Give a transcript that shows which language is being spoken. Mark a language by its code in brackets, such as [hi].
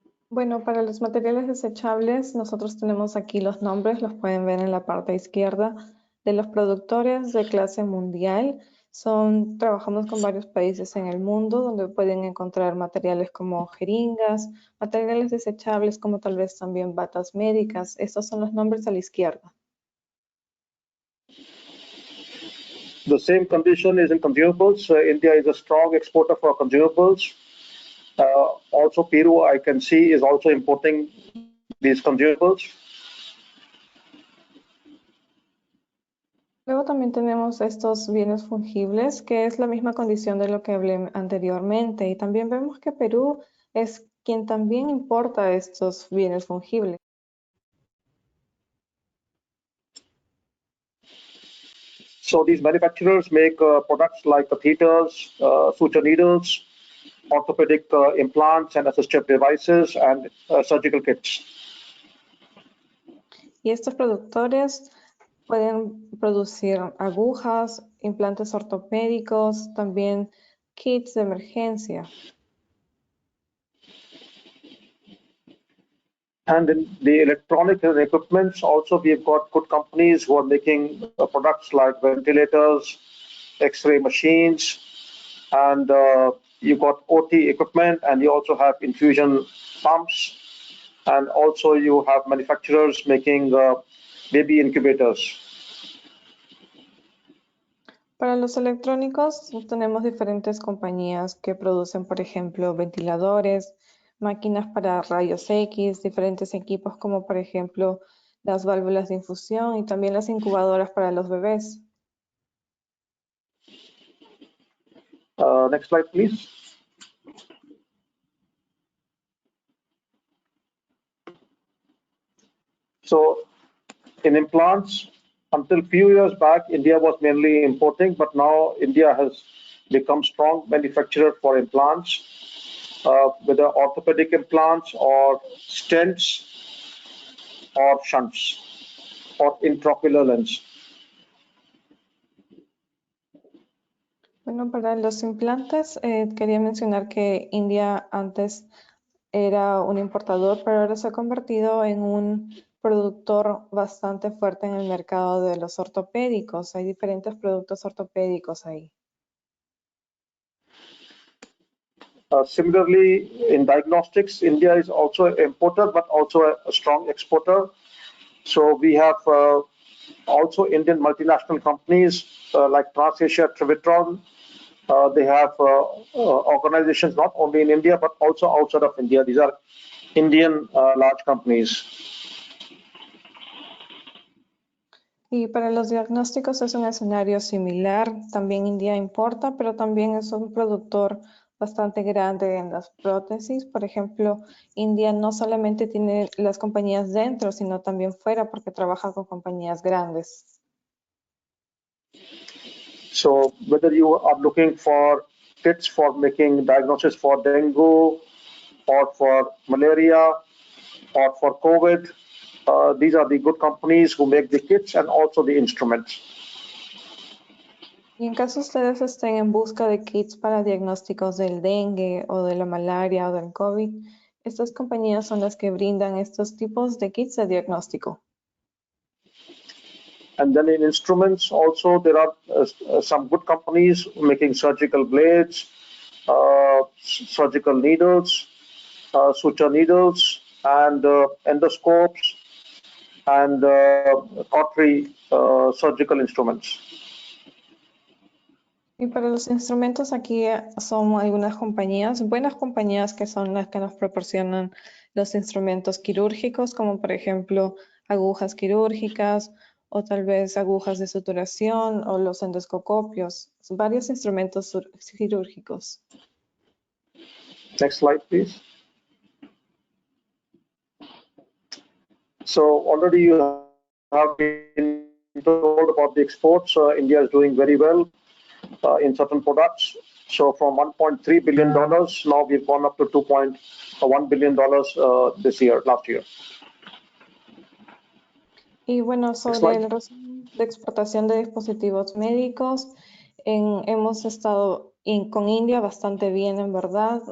[es] Bueno, para los materiales desechables, nosotros tenemos aquí los nombres, los pueden ver en la parte izquierda, de los productores de clase mundial. Trabajamos con varios países en el mundo donde pueden encontrar materiales como jeringas, materiales desechables como tal vez también batas médicas. Estos son los nombres a la izquierda. [en] The same condition is in consumables. India is a strong exporter for consumables. Also, Peru, I can see, is also importing these consumables. [es] Luego también tenemos estos bienes fungibles, que es la misma condición de lo que hablé anteriormente. Y también vemos que Perú es quien también importa estos bienes fungibles. [en] So these manufacturers make products like catheters, suture needles, orthopedic implants and assistive devices, and surgical kits. [es] Y estos productores pueden producir agujas, implantes ortopédicos, también kits de emergencia. [en] And in the electronic equipments, also we've got good companies who are making products like ventilators, X-ray machines, and you've got OT equipment, and you also have infusion pumps, and also you have manufacturers making baby incubators. [es] Para los electrónicos tenemos diferentes compañías que producen, por ejemplo, ventiladores, máquinas para rayos X, diferentes equipos como por ejemplo las válvulas de infusión y también las incubadoras para los bebés. [en] Next slide, please. So in implants, until few years back, India was mainly importing, but now India has become strong manufacturer for implants, whether orthopedic implants or stents or shunts or intraocular lens. [es] Bueno, para los implantes quería mencionar que India antes era un importador, pero ahora se ha convertido en un productor bastante fuerte en el mercado de los ortopédicos. Hay diferentes productos ortopédicos ahí. [en] Similarly, in diagnostics, India is also an importer, but also a strong exporter. So we have also Indian multinational companies like TransAsia Trivitron. They have organizations not only in India, but also outside of India. These are Indian large companies. [es] Y para los diagnósticos es un escenario similar. También India importa, pero también es un productor bastante grande en las prótesis. Por ejemplo, India no solamente tiene las compañías dentro, sino también fuera, porque trabaja con compañías grandes. [en] So whether you are looking for kits for making diagnosis for dengue or for malaria or for COVID, these are the good companies who make the kits and also the instruments. [es] Y en caso ustedes estén en busca de kits para diagnósticos del dengue o de la malaria o del COVID, estas compañías son las que brindan estos tipos de kits de diagnóstico. [en] And then in instruments also there are some good companies making surgical blades, surgical needles, suture needles, and endoscopes, and cautery surgical instruments. [es] Y para los instrumentos aquí son algunas compañías, buenas compañías que son las que nos proporcionan los instrumentos quirúrgicos, como por ejemplo agujas quirúrgicas o tal vez agujas de suturación o los endoscopios, varios instrumentos quirúrgicos. [en] Next slide, please. So already you have been told about the exports. India is doing very well in certain products. So from $1.3 billion, now we've gone up to $2.1 billion last year. [es] Y bueno, sobre el resumen de exportación de dispositivos médicos, hemos estado con India bastante bien, en verdad.